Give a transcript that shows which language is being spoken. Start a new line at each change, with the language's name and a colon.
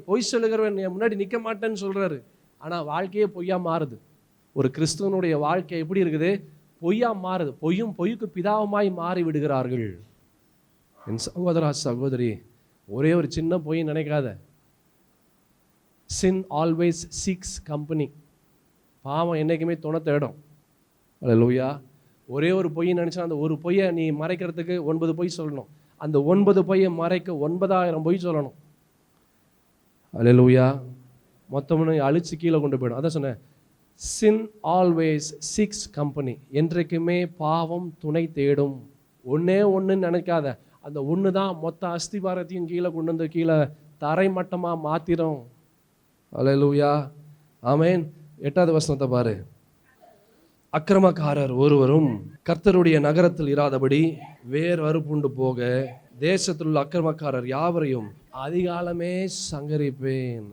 Tamil: பொய் சொல்லுகிறவன் என் முன்னாடி நிற்க மாட்டேன்னு சொல்கிறாரு. ஆனால் வாழ்க்கையே பொய்யா மாறுது. ஒரு கிறிஸ்துவனுடைய வாழ்க்கை எப்படி இருக்குது? பொய்யா மாறுது. பொய்யுக்கு பிதாவுமாய் மாறி விடுகிறார்கள். என் சகோதரா சகோதரி, ஒரே ஒரு சின்ன பொய் நினைக்காத.
English: sin always seeks company.
Tamil: பாவம் என்றைக்குமே துணை தேடும். அல்லேலூயா. ஒரே ஒரு பொய் நினச்சா அந்த ஒரு பொய்யை நீ மறைக்கிறதுக்கு 9 பொய் சொல்லணும். அந்த 9 பொய்யை மறைக்க 9000 பொய் சொல்லணும். அல்லேலூயா. மொத்தம்னு அழிச்சு கீழே கொண்டு போயிடும். அதான் சொன்னேன்,
English: sin always seeks company.
Tamil: என்றைக்குமே பாவம் துணை தேடும். ஒன்னே ஒன்றுன்னு நினைக்காத. அந்த ஒன்று தான் மொத்த அஸ்திபாரத்தையும் கீழே கொண்டு வந்து கீழே தரை மட்டமாக மாத்திரும். அல்லேலூயா. ஆமென். 8வது வசனத்தை பாரு. அக்கிரமக்காரர் ஒருவரும் கர்த்தருடைய நகரத்தில் இராதபடி வேறு அறுப்புண்டு போக தேசத்தில் உள்ள அக்கிரமக்காரர் யாவரையும் அதிகாலமே சங்கரிப்பேன்.